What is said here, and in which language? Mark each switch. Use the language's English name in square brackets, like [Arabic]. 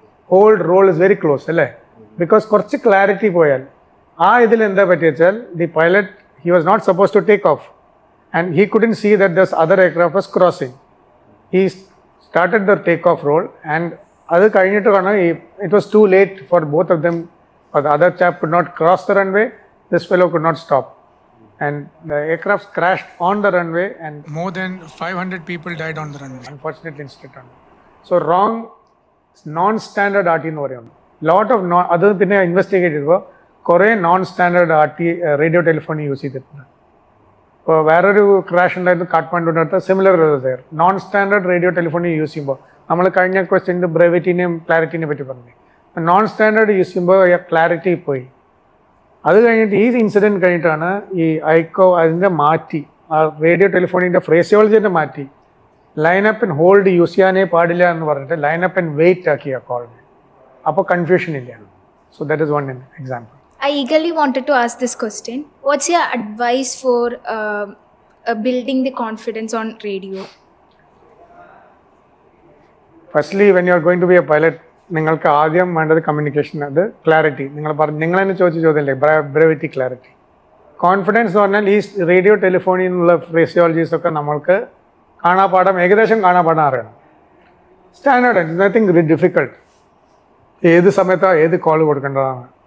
[English] Hold role is very close അല്ലേ? Because [Malayalam] കുറച്ച് clarity പോയാൽ ആ ഇതിൽ എന്താ പറ്റി വെച്ചാൽ [English] The pilot he was not suppose to take off and he couldn't see that thus other aircraft was crossing. He started the take off roll and [Malayalam] അത് കഴിഞ്ഞിട്ട് കാണാം [English] It was too late for both of them. The other chap could not cross the runway, this fellow could not stop. And the aircraft crashed on the runway and more than 500 people died on the runway. Unfortunate incident. So wrong non-standard RT [Malayalam] എന്ന് പറയുന്നു. Lot of അത് പിന്നെ investigate ചെയ്തപ്പോൾ കുറേ non standard RT radio telephone use ചെയ്തിട്ടുണ്ട്. ഇപ്പോൾ വേറൊരു crash ഉണ്ടായിരുന്നു കാഠ്മണ്ഡുവിൻ്റെ അടുത്ത്, similar non standard radio telephone use ചെയ്യുമ്പോൾ നമ്മൾ കഴിഞ്ഞ ക്വസ്റ്റ്യൻ്റെ ബ്രെവിറ്റിനെയും ക്ലാരിറ്റിനെ പറ്റി പറഞ്ഞു. നോൺ സ്റ്റാൻഡേർഡ് യൂസ് ചെയ്യുമ്പോൾ ക്ലാരിറ്റി പോയി. അത് കഴിഞ്ഞിട്ട് ഈ ഇൻസിഡൻറ്റ് കഴിഞ്ഞിട്ടാണ് ഈ ഐക്കോ അതിൻ്റെ മാറ്റി, ആ റേഡിയോ ടെലിഫോണിൻ്റെ ഫ്രേസിയോളജി തന്നെ മാറ്റി ലൈനപ്പ് ആൻഡ് ഹോൾഡ് യൂസ് ചെയ്യാനേ പാടില്ല എന്ന് പറഞ്ഞിട്ട് ലൈനപ്പ് ആൻഡ് വെയിറ്റ് ആക്കി ആ കോളിനെ. അപ്പോൾ കൺഫ്യൂഷൻ ഇല്ല. [English] So that is one example. I eagerly wanted to ask this question. What's your advice for building the confidence on radio? Firstly, when you are going to be a pilot, [Malayalam] നിങ്ങൾക്ക് ആദ്യം വേണ്ടത് communication, അത് clarity. നിങ്ങൾ തന്നെ ചോദിച്ച ചോദ്യമല്ലേ, brevity, clarity. Confidence എന്ന് പറഞ്ഞാൽ ഈ റേഡിയോ ടെലിഫോണിൽ നിന്നുള്ള ഫ്രേസിയോളജീസൊക്കെ നമ്മൾക്ക് കാണാപ്പാഠം, ഏകദേശം കാണാപ്പാഠം അറിയണം. Standard, [English] Nothing difficult. [Malayalam] ഏത് സമയത്താണ് ഏത് കോൾ കൊടുക്കേണ്ടതാണ്.